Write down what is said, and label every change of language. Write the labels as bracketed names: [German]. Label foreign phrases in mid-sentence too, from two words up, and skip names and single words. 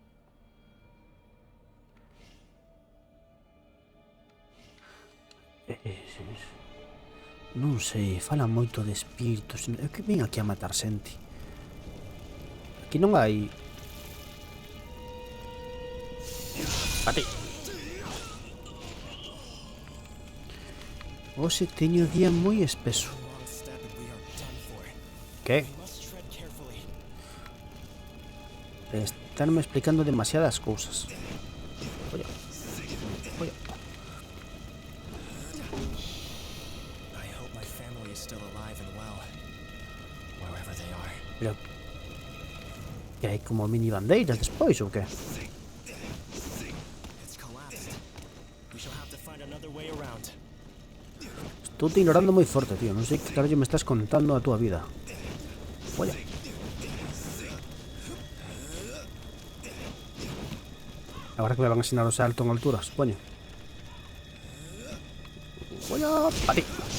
[Galician] Non sei, falan moito de espíritus. É que vin aquí a matar xente. Aquí non hai... Bate. Hoxe teño o día moi espeso. [English] One wrong step and we are done for. [Galician] Que? [English] We must tread carefully. [Galician] Estánme explicando demasiadas cousas. Oye. Oye. [English] I hope my family is still alive and well, wherever they are. [Galician] Pero... Que hai como mini bandeiras despois ou que? [English] It's collapsed. We shall have to find another way around. [Galician] Estou te ignorando moi forte, tío. Non sei que carallo me estás contando a túa vida. Oye. Agora que me van a ensinar o salto en altura, supoño. Oye, a ti.